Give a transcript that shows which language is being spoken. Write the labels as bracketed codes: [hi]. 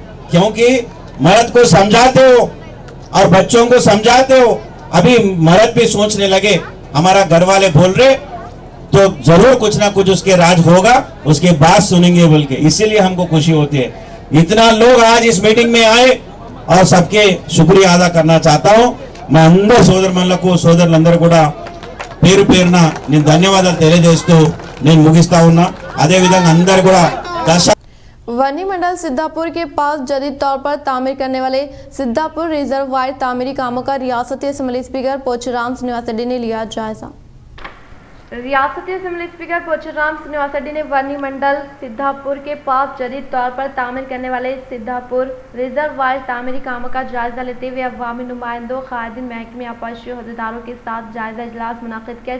[hi] क्योंकि मर्द को समझाते हो और बच्चों को समझाते हो, अभी मर्द भी सोचने लगे हमारा घर वाले बोल रहे तो जरूर कुछ ना कुछ उसके राज होगा, उसके बात सुनेंगे बोल के, इसीलिए हमको खुशी होती है। इतना लोग आज इस मीटिंग में आए और सबके शुक्रिया अदा करना चाहता हूँ। मैं अंदर [te] సోదర మనలకు సోదరులందరూ కూడా పేరు పేరున నేను ధన్యవాదాలు తెలియజేస్తూ నేను ముగిస్తా ఉన్నా। అదే విధంగా అందరూ కూడా [hi] वनी मंडल सिद्धापुर के पास जदीद तौर पर तामीर करने वाले सिद्धापुर रिजर्वायर तामीरी कामों का रियासती असम्बली स्पीकर पोचराम श्रीनिवास रेड्डी ने लिया जायजा। रियासती असम्बली स्पीकर पोचराम श्रीनिवास रेड्डी ने वनी मंडल सिद्धापुर के पास जदीद तौर पर तामीर करने वाले सिद्धापुर रिजर्वायर तामीरी कामों का जायजा लेते हुए अवामी नुमाइंदों, कायदीन, महकमे, आपाशी अहदेदारों के साथ जायजा इजलास मुनाकिद किया।